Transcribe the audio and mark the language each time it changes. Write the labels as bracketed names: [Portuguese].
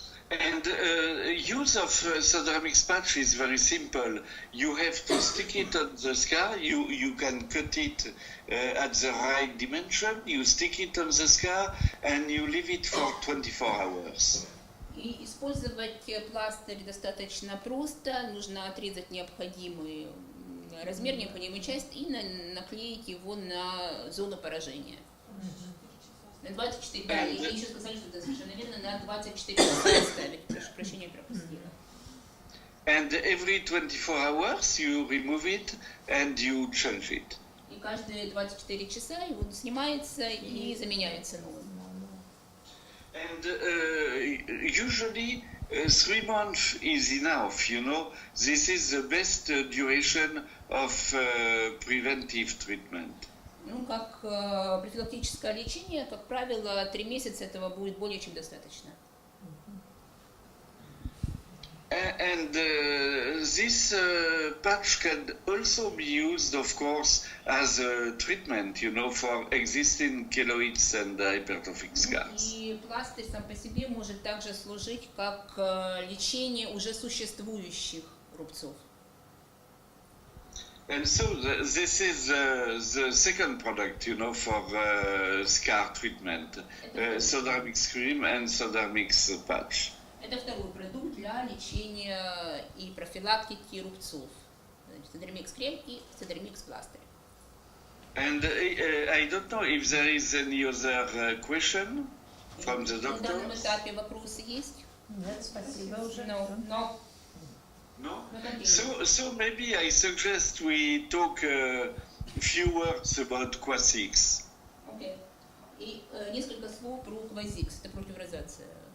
[English] And use of Sodermix patch is very simple. You have to stick it on the scar. You can cut it at the right dimension. You stick it on the scar and you leave it for 24 hours. [Russian] И использовать пластырь достаточно просто. Нужно отрезать необходимый размер, необходимую часть и наклеить его на зону поражения. На 24, да, и еще сказали, что это совершенно верно, на 24 часа ставить, прошу прощения, пропустила. [English] And every 24 hours you remove it and you change it. [Russian] И каждые 24 часа его снимается и заменяется новым. [English] And usually 3 months is enough, you know. This is the best duration of preventive treatment. [Russian] Ну, как профилактическое лечение, как правило, 3 месяца этого будет более чем достаточно. [English] And this patch can also be used, of course, as a treatment, you know, for existing keloids and hypertrophic scars. [Russian] И пластырь сам по себе может также служить как лечение уже существующих рубцов. [English] And so this is the second product, you know, for scar treatment, Sodermix cream and Sodermix patch. [Russian] Это второй продукт для лечения и профилактики рубцов. Седермикс крем и седермикс пластырь. [English] And I don't know if there is any other question from the doctor. [Russian] На данном этапе вопросы есть? Нет, спасибо уже. [English] No. No? So maybe I suggest we talk a few words about Quasix. Okay. [Russian] И несколько слов про Quasix, это против розации.